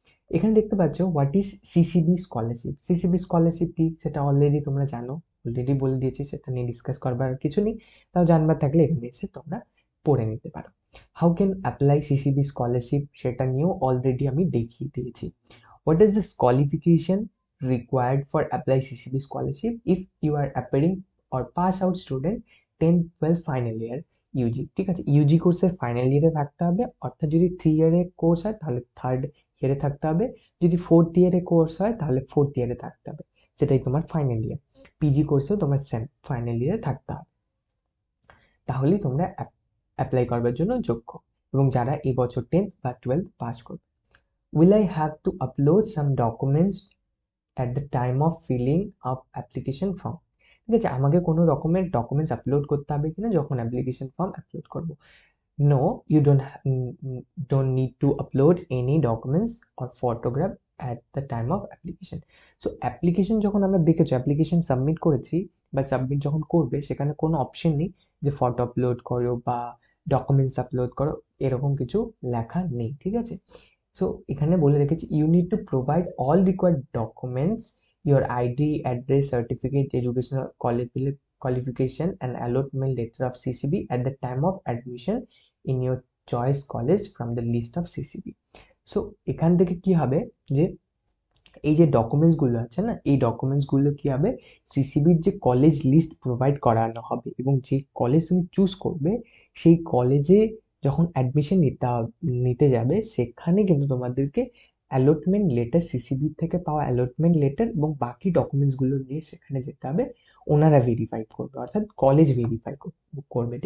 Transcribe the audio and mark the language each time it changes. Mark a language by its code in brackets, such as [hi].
[bn] এখানে দেখতে পাচ্ছ [en] What is CCB scholarship. [bn] CCB scholarship কি সেটা অলরেডি তোমরা জানো, অলরেডি বলে দিয়েছি, সেটা নিয়ে ডিসকাস করবার কিছু নেই। তাও জানবার থাকলে এখানে এসে তোমরা পড়ে নিতে পারো। [en] how can apply CCB scholarship [bn] সেটা নিয়েও অলরেডি আমি দেখিয়ে দিয়েছি। [en] what is the qualification required for apply CCB scholarship if you are appearing or pass out student 10 12 final year UG, [bn] ঠিক আছে? ইউজি কোর্সের ফাইনাল ইয়ারে থাকতে হবে, অর্থাৎ যদি 3 ইয়ারের কোর্স হয় তাহলে 3rd ইয়ারে থাকতে হবে, যদি 4th ইয়ারের কোর্স হয় তাহলে 4th ইয়ারে থাকতে হবে, সেটাই তোমার ফাইনাল ইয়ার। পিজি কোর্সেও তোমার সেম ফাইনাল ইয়ারে থাকতে হবে, তাহলেই তোমরা অ্যাপ্লাই করবার জন্য যোগ্য। এবং যারা এই বছর 10th বা 12th পাস করবে, [en] will I have to upload some documents at the time of filling up application form? [bn] ঠিক আছে, আমাকে কোনো রকমের ডকুমেন্টস আপলোড করতে হবে কিনা যখন অ্যাপ্লিকেশন ফর্ম আপলোড করব? [en] No, you don't need to upload any documents or photograph at the time of application. [bn] So application যখন আমরা দেখেছো অ্যাপ্লিকেশন সাবমিট করেছি বা সাবমিট যখন করবে, সেখানে কোনো অপশন নেই যে ফটো আপলোড করো বা ডকুমেন্টস আপলোড করো, এরকম কিছু লেখা নেই। ঠিক আছে, [en] so [bn] এখানে বলে রেখেছি [en] You need to provide all required documents, your ID, address, certificate, educational qualification and allotment letter of CCB at the time of admission in your choice college from the list of CCB. [bn] So এখান থেকে কি হবে যে এই যে documents গুলো আছে না, এই ডকুমেন্টস গুলো কি হবে, সিসিবির যে কলেজ লিস্ট প্রোভাইড করানো হবে, এবং যে কলেজ তুমি চুজ করবে সেই কলেজে যখন অ্যাডমিশন নিতে যাবে, সেখানে কিন্তু তোমাদেরকে অ্যালটমেন্ট লেটার, সিসিবি থেকে পাওয়া অ্যালটমেন্ট লেটার এবং বাকি ডকুমেন্টস গুলো নিয়ে সেখানে যেতে হবে, ওনারা ভেরিফাই করবে, অর্থাৎ কলেজ ভেরিফাই করবে।